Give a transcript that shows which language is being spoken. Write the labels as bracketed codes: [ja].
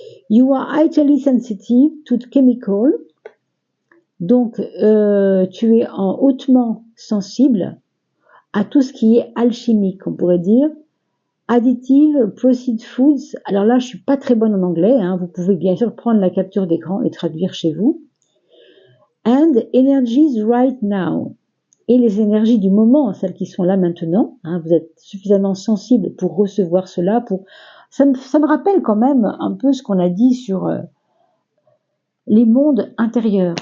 [en] You are highly sensitive to the chemical. [fr] Donc, tu es hautement sensible à tout ce qui est alchimique, on pourrait dire. [en] Additive processed foods. [fr] Alors là, je suis pas très bonne en anglais. Vous pouvez bien sûr prendre la capture d'écran et traduire chez vous. [en] And energies right now. [fr] Et les énergies du moment, celles qui sont là maintenant. Vous êtes suffisamment sensible pour recevoir cela. Ça me rappelle quand même un peu ce qu'on a dit sur les mondes intérieurs.